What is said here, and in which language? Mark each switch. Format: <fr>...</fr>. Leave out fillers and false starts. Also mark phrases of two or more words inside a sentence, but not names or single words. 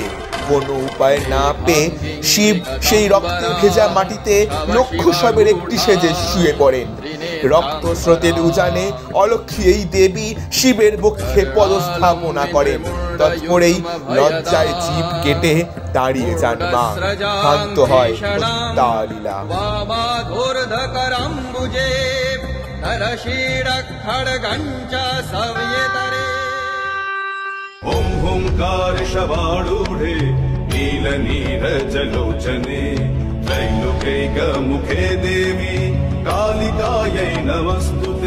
<bn>কোনো উপায় না পেয়ে শিব সেই রক্তে ভেজা মাটিতে লক্ষ শবের একটি সেজে শুয়ে পড়েন। রক্ত স্রোতের উজানে অলক্ষ্মী এই দেবী শিবের বক্ষে পদস্থাপনা করেন। তৎপরেই লজ্জায় জিভ কেটে দাঁড়িয়ে যান মা। শান্ত হয় তার লীলা।</bn> <sa>ओम हुंकार शवारूढ़े नील नीरजलोचने त्रैलोक्यैक मुखे देवी कालिकायै नमस्तुते।</sa>